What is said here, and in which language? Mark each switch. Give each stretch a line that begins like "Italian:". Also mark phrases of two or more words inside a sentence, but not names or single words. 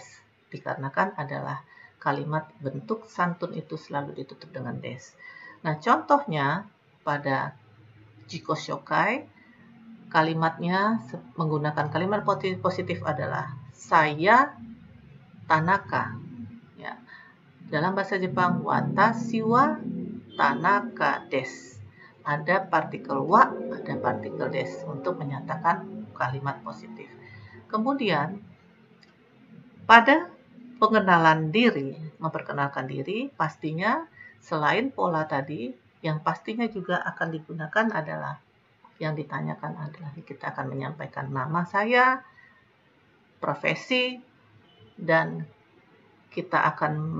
Indonesian: Dikarenakan adalah kalimat bentuk santun itu selalu ditutup dengan des. Nah, contohnya pada
Japanese: 自己紹介,
Indonesian: kalimatnya menggunakan kalimat positif adalah saya Tanaka. Ya. Dalam bahasa Jepang,
Japanese: 私は田中です.
Indonesian: ada partikel wa, ada partikel des untuk menyatakan kalimat positif. Kemudian pada pengenalan diri, memperkenalkan diri, pastinya selain pola tadi, yang pastinya juga akan digunakan adalah, yang ditanyakan adalah kita akan menyampaikan nama saya, profesi, dan kita akan